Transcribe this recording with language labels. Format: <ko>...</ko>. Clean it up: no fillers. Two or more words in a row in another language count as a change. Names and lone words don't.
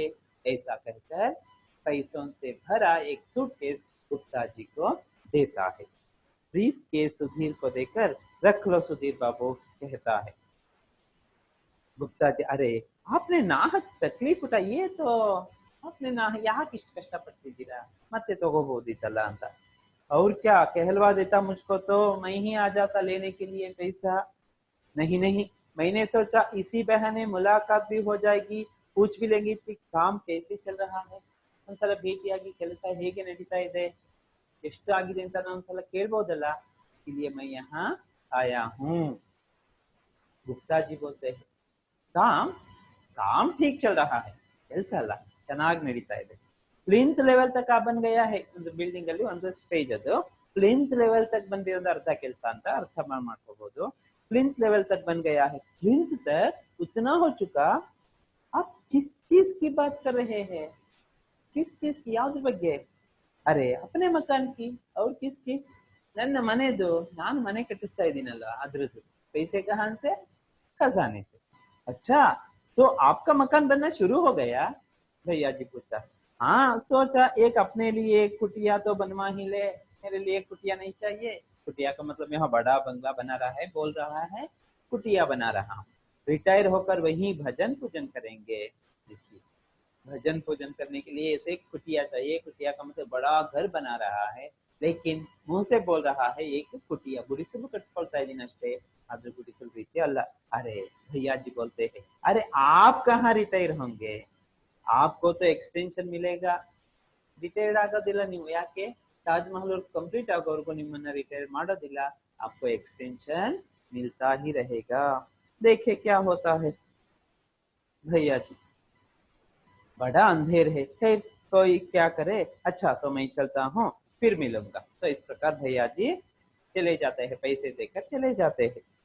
<hi>ऐसा कहकर पैसों से भरा एक सूटकेस गुप्ता जी को देता है। ब्रीफ केस सुधीर को देकर रख लो सुधीर बाबू, कहता है। गुप्ता जी अरे आपने नाहक तकलीफ उठाई, ये तो आपने ना</hi> <kn>ಯಾಕಿಷ್ಟು ಕಷ್ಟಪಡ್ತಿದ್ದೀರಾ, ಮತ್ತೆ ತಗೋಬಹುದಿತ್ತಲ್ಲ ಅಂತ।</kn> <hi>और क्या कहलवा देता मुझको तो मैं ही आ जाता लेने के लिए पैसा। नहीं नहीं, मैंने सोचा इसी बहाने मुलाकात भी हो जाएगी, पूछ भी लेंगी कि काम कैसे चल रहा है।</hi> <kn>ಒಂದ್ಸಲ ಭೇಟಿಯಾಗಿ ಕೆಲಸ ಹೇಗೆ ನಡೀತಾ ಇದೆ, ಎಷ್ಟು ಆಗಿದೆ ಅಂತ ನಾನು ಒಂದ್ಸಲ ಕೇಳ್ಬೋದಲ್ಲ.</kn> <hi>इसलिए मैं यहाँ आया हूँ. गुप्ता जी बोलते हैं काम काम ठीक चल रहा है,</hi> <kn>ಕೆಲಸ ಅಲ್ಲ ಚೆನ್ನಾಗಿ ನಡೀತಾ ಇದೆ.</kn> <en>plinth level</en> <kn>ತನಕ</kn> <hi>बन गया है,</hi> <kn>ಒಂದು ಬಿಲ್ಡಿಂಗ್ ಅಲ್ಲಿ ಒಂದು ಸ್ಟೇಜ್ ಅದು</kn> <en>plinth level</en> <kn>ತक ಬಂದಿರೋದು ಅರ್ಧ ಕೆಲಸ ಅಂತ ಅರ್ಥ ಮಾಡ್ಕೋಬಹುದು.</kn> <en>plinth level</en> <hi>तक बन गया है, प्लिंथ तक उतना हो चुका. आप किस चीज की बात कर रहे हैं, किस चीज की,</hi> <kn>ಯಾವ್ದ್ರ ಬಗ್ಗೆ?</kn> <hi>ಅರೆ अपने मकान की. और किसकी?</hi> <kn>ನನ್ನ ಮನೆದು, ನಾನು ಮನೆ ಕಟ್ಟಿಸ್ತಾ ಇದ್ದೀನಲ್ಲ ಅದ್ರದ್ದು.</kn> <hi>पैसे कहां से? खजाने से. अच्छा, तो आपका मकान बनना शुरू हो गया? भैया जी पूछा. हाँ, सोचा एक अपने लिए एक कुटिया तो बनवा ही ले, मेरे लिए कुटिया नहीं चाहिए. कुटिया का मतलब यहाँ बड़ा बंगला बना रहा है, बोल रहा है कुटिया बना रहा हूँ, रिटायर होकर वहीं भजन पूजन करेंगे. देखिए, भजन पूजन करने के लिए ऐसे कुटिया चाहिए. कुटिया का मतलब बड़ा घर बना रहा है, लेकिन मुंह से बोल रहा है एक कुटिया.</hi> <kn>गुडिसಲು ಕಟ್ಕೊಳ್ತಾ ಇದೀನಿ ಅಷ್ಟೇ, ಆದ್ರೆ ಗುಡಿಸಲು ರೀತಿ ಅಲ್ಲ.</kn> <hi>अरे भैया जी बोलते हैं, अरे आप कहाँ रिटायर होंगे, आपको तो एक्सटेंशन मिलेगा.</hi> <kn>ರಿಟೈರ್ಡ್ ಆಗೋದಿಲ್ಲ ನೀವು. ಯಾಕೆ? ತಾಜ್ ಮಹಲ್ ಕಂಪ್ಲೀಟ್ ಆಗೋವರೆಗೂ ನಿಮ್ಮನ್ನ ರಿಟೈರ್ ಮಾಡೋದಿಲ್ಲ.</kn> <hi>आपको एक्सटेंशन मिलता ही रहेगा. देखे क्या होता है. भैया जी, बड़ा अंधेर है, खैर कोई क्या करे. अच्छा तो मैं चलता हूँ, फिर मिलूंगा. तो इस प्रकार भैया जी चले जाते हैं, पैसे देकर चले जाते हैं.</hi>